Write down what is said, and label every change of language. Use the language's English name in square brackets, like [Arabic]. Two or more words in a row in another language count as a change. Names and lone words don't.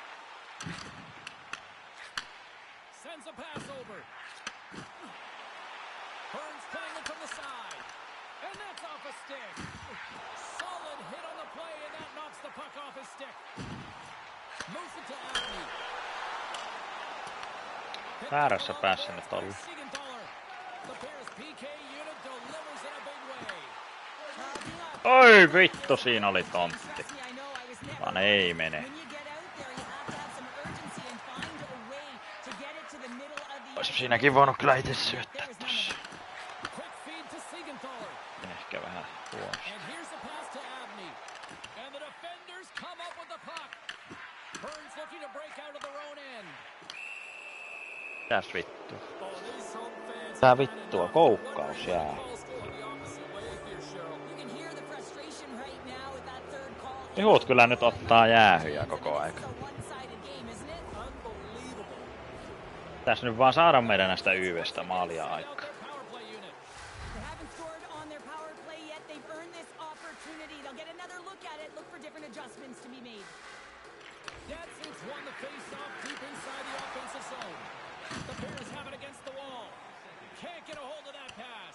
[English] Sends a pass over. Burns playing it from the side. And that's off a stick. Solid hit on the play, and that knocks the puck off his stick. Moves it to Abney. [Finnish] Väärässä päässä nyt ollut. Siegenthaler. [English] The Bears PK unit delivers in a big way. [Finnish] Oi vittu, siinä oli tontti. Vaan ei mene. Ois siinäkin voinut kyllä itse syöttää tossa. [English] Quick feed to Siegenthaler. [Finnish] Ehkä vähän huonosti. [English] And here's the pass to Abney. And the defenders come up with the puck. Burns looking to break out of their own end. [Finnish] Mitäs vittu? [English] Oh, these home fans [Finnish] Tää [English] have [Finnish] vittua, [English] had enough. [Finnish] koukkaus jää. [English] Calls going the opposite way here, Cheryl. You can hear the frustration right now with that third call. [Finnish] Juhut kyllä nyt ottaa jäähyjä koko aika. [English] It's a one-sided game, isn't it? Unbelievable. [Finnish] Tässä nyt vaan saada meidän näistä YVstä maalia [English] Out [Finnish] aikaa. [English] their power play unit. They haven't scored on their power play yet. They've earned this opportunity. They'll get another look at it. Look for different adjustments to be made. Datson's won the face-off deep inside the offensive zone. The Bears have it against the wall. Can't get a hold of that pass.